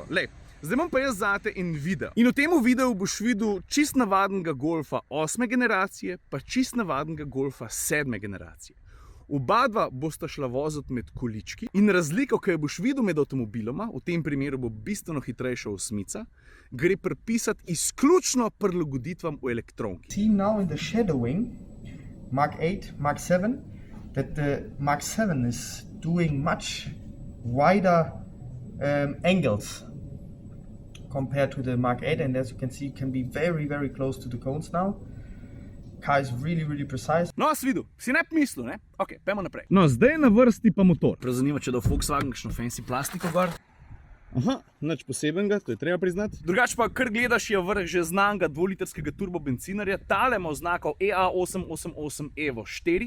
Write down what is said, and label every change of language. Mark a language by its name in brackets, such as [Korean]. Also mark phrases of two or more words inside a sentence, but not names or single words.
[Slovenian] Lej, zdaj imam pa jaz zate en video. In v tem videu boš videl čist navadnega Golfa 8. generacije, pa čist navadnega Golfa 7. generacije. Oba dva bosta šla voziti med količki in razliko, ki jo boš videl med avtomobiloma, v tem primeru bo bistveno hitrejša 8, gre pripisati izključno prilagoditvam v elektronki. [English] See now in the shadowing, Mark 8, Mark 7, that the Mark 7 is doing much wider angles compared to the Mark 8, and as you can see, can be very, very close to the cones now. Car is really, really precise. [Slovenian] No, si videl, si ne mislil, ne? Ok, pojmo naprej. No, zdaj je na vrsti pa motor. Prav zanima, če da v Volkswagen kakšno fancy plastiko gor. Aha, nič posebenega, to je treba priznati. Drugače pa, kar gledaš, je vrh že znanega 2-litrskega turbobencinarja. Tale ima oznako EA888 Evo 4.